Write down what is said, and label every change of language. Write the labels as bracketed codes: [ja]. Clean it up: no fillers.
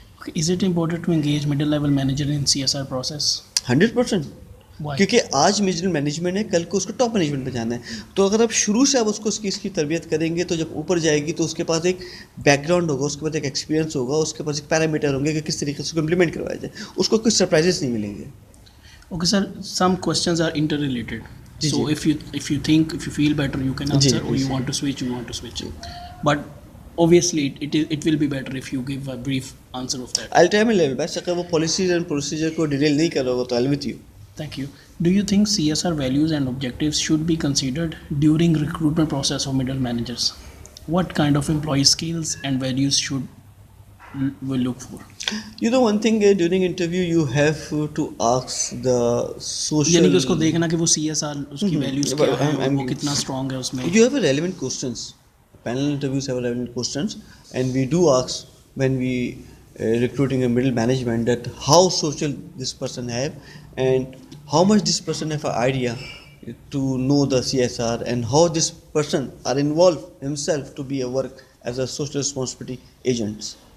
[en] Is it important to engage middle level manager in CSR process? 100%. Why? [ur] کیونکہ آج middle management ہے, کل کو اس کو ٹاپ مینجمنٹ پہ جانا ہے. تو اگر آپ شروع سے آپ اس کو اس کی تربیت کریں گے تو جب اوپر جائے گی تو اس کے پاس ایک بیک گراؤنڈ ہوگا, اس کے پاس ایک ایکسپیرینس ہوگا, اس کے پاس ایک پیرامیٹر ہوں گے کہ کس طریقے سے اس کو امپلیمنٹ کروایا جائے, اس کو کوئی سرپرائزز نہیں ملیں گے. [en] Okay, sir. Some questions are interrelated. [ur] جی [en] So [ur] جی. [en] if you think, if you feel better, you can answer, or you want to switch, you want to switch. But obviously, it will be better if you give a brief answer of that. I'll try my level best. [ur] اگر وہ policies and procedure کو detail نہیں کر رہا ہوگا تو [en] I'll with you. Thank you. Do you think CSR values and objectives should be considered during recruitment process of middle managers? What kind of employee skills and values should we look for? You know one thing, during interview you have to ask the social. [ur] یعنی کہ اس کو دیکھنا کہ وہ CSR اس کی values کیا ہیں اور وہ کتنا اسٹرانگ ہے اس میں. [en] You have a relevant questions. Panel interviews have relevant questions, and we do ask when we recruiting a middle management that how social this person have and how much this person have an idea to know the CSR and how this person are involved himself to be a work as a social responsibility agents.